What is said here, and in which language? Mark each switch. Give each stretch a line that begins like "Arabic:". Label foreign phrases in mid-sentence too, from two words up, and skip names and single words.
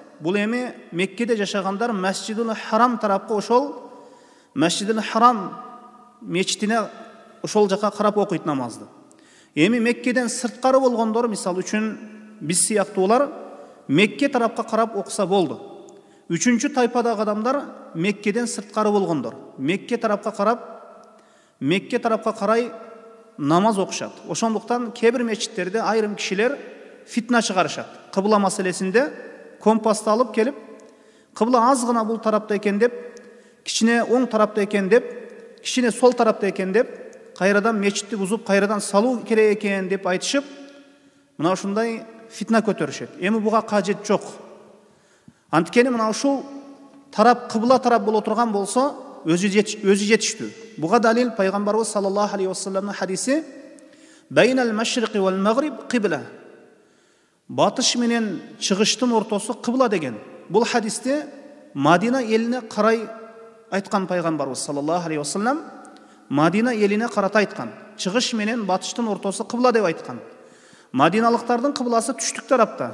Kyrgyz: Бул эми Меккеде жашагандар Масжидул Харам тарапка, ошол Масжидул Харам мечитине ошол жака карап окуйт намазды. Эми Меккеден сырткары болгондор, мисалы үчүн биз сыяктуулар, Мекке тарапка карап окуса болду. Үчүнчү тайпадагы адамдар Меккеден сырткары болгондор. Мекке тарапка карай намаз окушат. Ошондуктан кээ бир мечиттерде айрым кишилер фитна чыгарышат. Кыбла маселесинде компасты алып келип, кыбла аз гана бул тарапта экен деп, кичине оң тарапта экен деп, кичине сол тарапта экен деп, кайрадан мечитти бузуп, кайрадан салуу керек экен деп айтышып, мына ушундай фитна көтөрүшөт. Эми буга кажет жок. Анткени мына ушул тарап кыбла тарап боло турган болсо, өзү жетиштүү. Буга далил пайгамбарыбыз
Arabic: صلى الله عليه وسلم
Kyrgyz: хадиси:
Arabic: "بين المشرق والمغرب قبلة."
Kyrgyz: батыш менен чыгыштын ортосу кыбла деген. Бул хадисте Мадина элине карай айткан пайгамбарыбыз
Arabic: صلى الله عليه وسلم
Kyrgyz: Мадина элине карата айткан. Чыгыш менен батыштын ортосу кыбла деп айткан. Мадиналыктардын кыбласы түштүк тарапта.